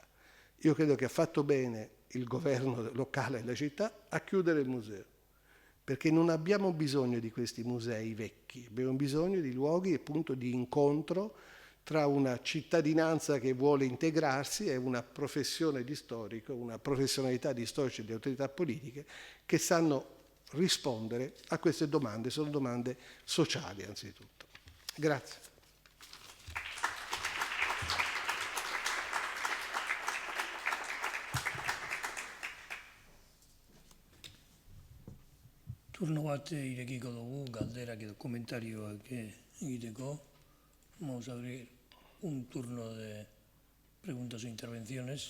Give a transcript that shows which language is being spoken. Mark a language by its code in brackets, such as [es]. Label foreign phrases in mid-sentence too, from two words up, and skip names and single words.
[it] Io credo che ha fatto bene il governo locale della città a chiudere il museo, perché non abbiamo bisogno di questi musei vecchi, abbiamo bisogno di luoghi appunto di incontro tra una cittadinanza che vuole integrarsi e una professione di storico, una professionalità di storici e di autorità politiche che sanno rispondere a queste domande. Sono domande sociali anzitutto. Grazie. [eu] Turno bat irekiko dugu, galderak edo komentarioak egiteko. [es] Vamos a abrir un turno de preguntas o intervenciones.